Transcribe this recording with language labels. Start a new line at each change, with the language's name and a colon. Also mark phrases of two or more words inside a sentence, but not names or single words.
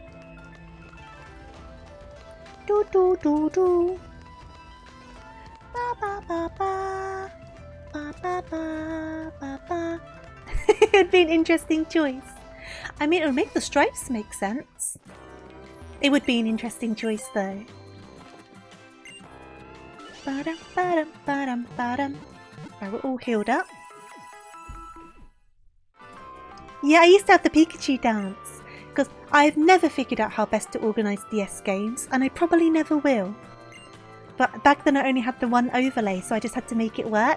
English: Do do do do. Ba ba ba ba. Ba ba ba ba ba. It'd be an interesting choice. I mean, it would make the stripes make sense. It would be an interesting choice though. Ba-dum, ba-dum, ba-dum, ba-dum. Right, we're all healed up. Yeah, I used to have the Pikachu dance because I've never figured out how best to organise DS games, and I probably never will. But back then I only had the one overlay, so I just had to make it work.